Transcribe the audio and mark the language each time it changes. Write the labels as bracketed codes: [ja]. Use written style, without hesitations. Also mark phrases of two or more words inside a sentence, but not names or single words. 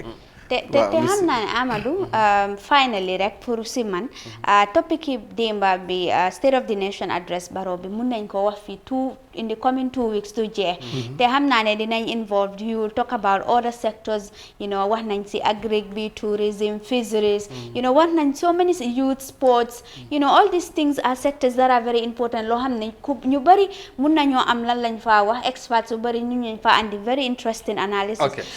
[wo] te xam naa ne Amadou finally rek pour si man topic yi démba bi State of the Nation address Barrow bi mun nañ ko wax fii [en] in the coming 2 weeks [wo] to jeex te xam naa ne dinañ involved [en] you will talk about other sectors [wo] wax nañ si agric bi [en] tourism fisheries [wo] wax nañ [en] so many youth sports all these things are sectors that are very important [wo] loo xam ne ñu bëri mun nañoo am lan lañ faa wax experts yu bëri ñu fa andi [en] very interesting analysis